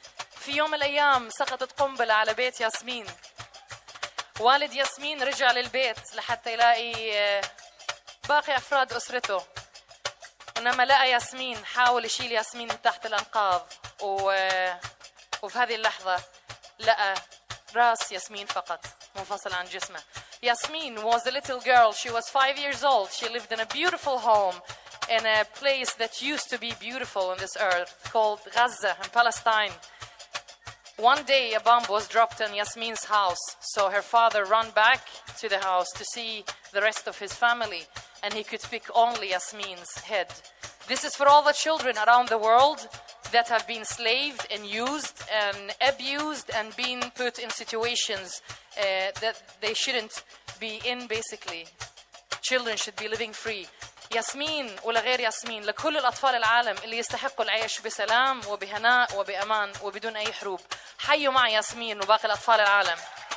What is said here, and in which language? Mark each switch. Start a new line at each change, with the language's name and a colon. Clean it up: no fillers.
Arabic: في يوم الأيام سقطت قنبلة على بيت ياسمين. والد ياسمين رجع للبيت لحتى يلاقي باقي أفراد أسرته، ولما لقى ياسمين حاول يشيل ياسمين من تحت الأنقاض، وفي هذه اللحظة لقى راس ياسمين فقط منفصل عن جسمه.
English: Yasmin was a little girl. She was 5 years old. She lived in a beautiful home in a place that used to be beautiful on this earth called Gaza in Palestine. One day a bomb was dropped in Yasmin's house. So her father ran back to the house to see the rest of his family. And he could pick only Yasmin's head. This is for all the children around the world that have been slaved and used and abused and been put in situations that they shouldn't be in, basically. Children should be living free.
Arabic: ياسمين ولغير ياسمين، لكل الأطفال العالم اللي يستحقوا العيش بسلام وبهناء وبأمان وبدون أي حروب، حيوا مع ياسمين وباقي الأطفال العالم.